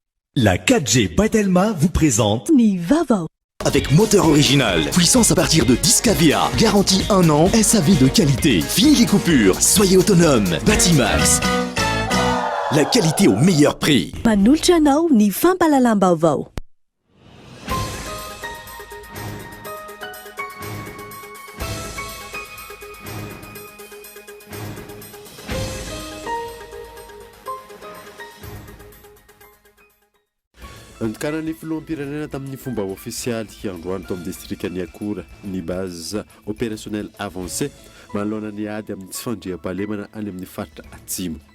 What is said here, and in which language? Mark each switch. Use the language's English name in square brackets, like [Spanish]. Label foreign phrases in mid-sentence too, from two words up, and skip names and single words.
[French] La 4G by Telma vous présente Nivavo. Avec moteur original, puissance à partir de 10 kVA, garantie 1 an, SAV de qualité, fini les coupures, soyez autonome, Batimax. La qualité au meilleur prix. [Malagasy] Panultra anao ny fampalalam-baovao. Andikana ny filoham-pirenena tamin'ny fomba ofisialy androany tao amin'ny distrika ny akora ny [French] base opérationnel avancé [Malagasy] manoloana ny ady amin'ny tsy fandriam-pahalemana any amin'ny faritra atsimo.